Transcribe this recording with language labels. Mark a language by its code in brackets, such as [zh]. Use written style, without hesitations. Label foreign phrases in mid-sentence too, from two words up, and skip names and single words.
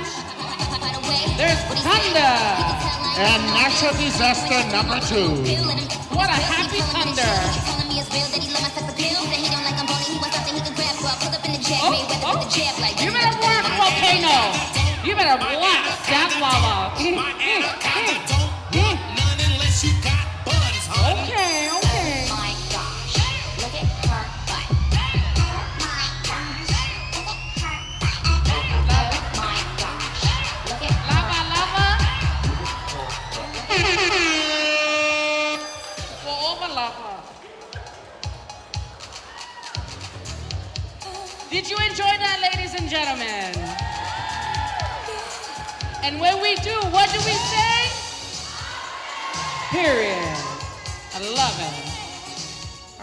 [en] There's thunder. And natural disaster number two. What a happy thunder. Oh, you better work, volcano. You better blast that lava. Okay, okay. Lava, lava. Over lava. Did you enjoy that, ladies and gentlemen? And when we do, what do we say? Period. I love it.